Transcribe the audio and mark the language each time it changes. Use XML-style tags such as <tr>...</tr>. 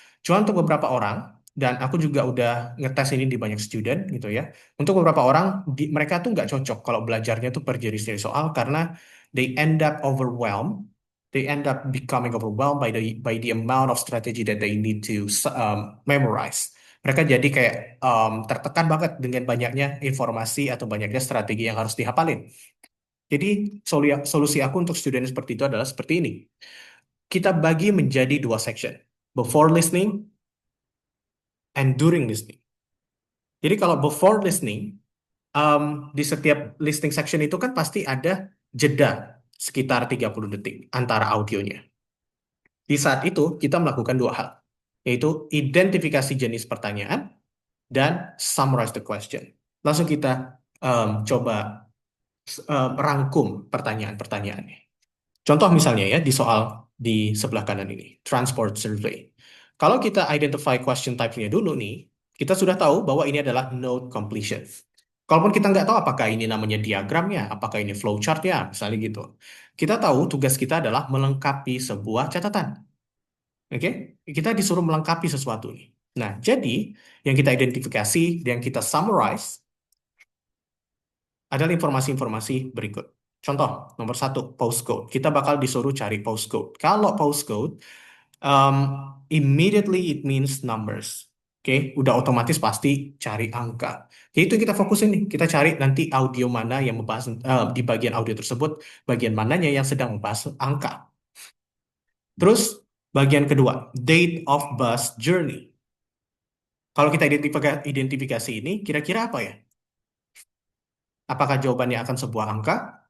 <id>Cuma untuk beberapa orang, dan aku juga udah ngetes ini di banyak student gitu ya, untuk beberapa orang, mereka tuh nggak cocok kalau belajarnya tuh per jenis-jenis soal karena</id> <en>they end up overwhelmed, they end up becoming overwhelmed by the amount of strategy that they need to memorize.</en> <id>Mereka jadi kayak tertekan banget dengan banyaknya informasi atau banyaknya strategi yang harus dihafalin. Jadi solusi aku untuk student seperti itu adalah seperti ini. Kita bagi menjadi dua section.</id> <en>Before listening and during listening.</en> <id>Jadi kalau before listening, di setiap listening section itu kan pasti ada jeda sekitar 30 detik antara audionya. Di saat itu kita melakukan dua hal, yaitu identifikasi jenis pertanyaan dan</id> <en>summarize the question.</en> <id>Langsung kita coba rangkum pertanyaan-pertanyaannya. Contoh misalnya ya di soal di sebelah kanan ini, transport survey. Kalau kita identify question type-nya dulu nih, kita sudah tahu bahwa ini adalah node completion. Kalaupun kita nggak tahu apakah ini namanya diagramnya, apakah ini flowchart-nya, misalnya gitu. Kita tahu tugas kita adalah melengkapi sebuah catatan. Oke? Kita disuruh melengkapi sesuatu nih. Nah, jadi yang kita identifikasi, yang kita summarize adalah informasi-informasi berikut. Contoh, nomor satu, postcode. Kita bakal disuruh cari postcode. Kalau</id> <en>postcode, um, immediately it means numbers.</en> <id>Oke, udah otomatis pasti cari angka. Jadi itu yang kita fokusin nih. Kita cari nanti audio mana yang membahas, di bagian audio tersebut, bagian mananya yang sedang membahas angka. Terus, bagian kedua,</id> <en>date of bus journey.</en> <id>Kalau kita identifikasi ini, kira-kira apa ya? Apakah jawabannya akan sebuah angka?</id>